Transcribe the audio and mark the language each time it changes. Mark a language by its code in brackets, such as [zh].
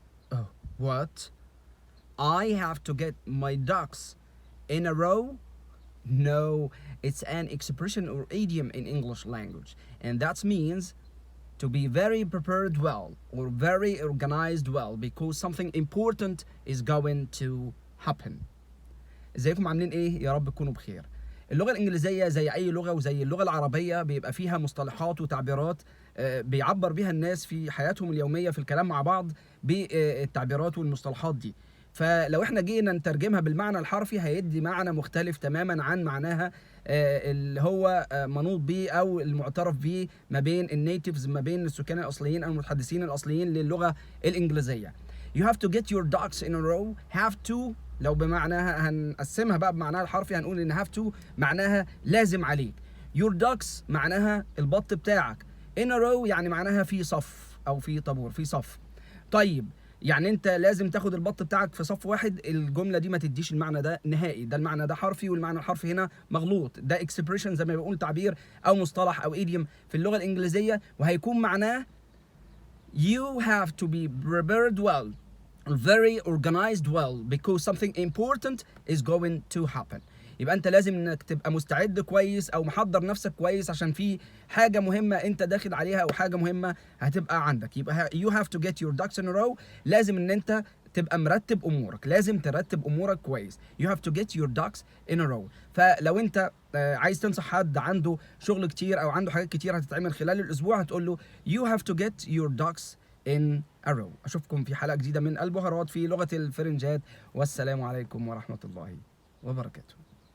[en] Oh, what? I have to get my ducks in a row? No, it's an expression or idiom in English language, and that means to be very prepared well or very organized well because something important is going to happen. [ar] ازيكم عاملين ايه؟ يا رب تكونوا بخير. اللغة الإنجليزية زي أي لغة وزي اللغة العربية بيبقى فيها مصطلحات وتعبيرات بيعبر بيها الناس في حياتهم اليومية في الكلام مع بعض بالتعبيرات والمصطلحات دي. فلو احنا جينا نترجمها بالمعنى الحرفي هيدي معنى مختلف تماما عن معناها اللي هو منوط بيه او المعترف بيه ما بين النيتيفز، ما بين السكان الاصليين او المتحدثين الاصليين للغة الإنجليزية. [en] You have to get your ducks in a row. Have to [ar] لو بمعناها هنقسمها بقى بمعناها الحرفي هنقول ان [en] have to [ar] معناها لازم عليك. [en] Your ducks [ar] معناها البط بتاعك. [en] In a row [ar] يعني معناها في صف او في طابور، في صف. طيب يعني انت لازم تاخد البط بتاعك في صف واحد. الجمله دي ما تديش المعنى ده نهائي، ده المعنى ده حرفي والمعنى الحرفي هنا مغلوط. ده اكسبريشن زي ما بيقول تعبير او مصطلح او ايديوم في اللغه الانجليزيه، وهيكون معناه [en] you have to be prepared well, very organized well because something important is going to happen. [ar] يبقى انت لازم انك تبقى مستعد كويس او محضر نفسك كويس عشان في حاجه مهمه انت داخل عليها او حاجه مهمه هتبقى عندك. يبقى [en] you have to get your ducks in a row. [ar] لازم ان انت تبقى مرتب امورك، لازم ترتب امورك كويس. [en] you have to get your ducks in a row. [ar] فلو انت عايز تنصح حد عنده شغل كتير او عنده حاجات كتير هتتعمل خلال الاسبوع هتقول له [en] you have to get your ducks in a row. [ar] اشوفكم في حلقه جديده من البهارات في لغه الفرنجات، والسلام عليكم ورحمه الله وبركاته.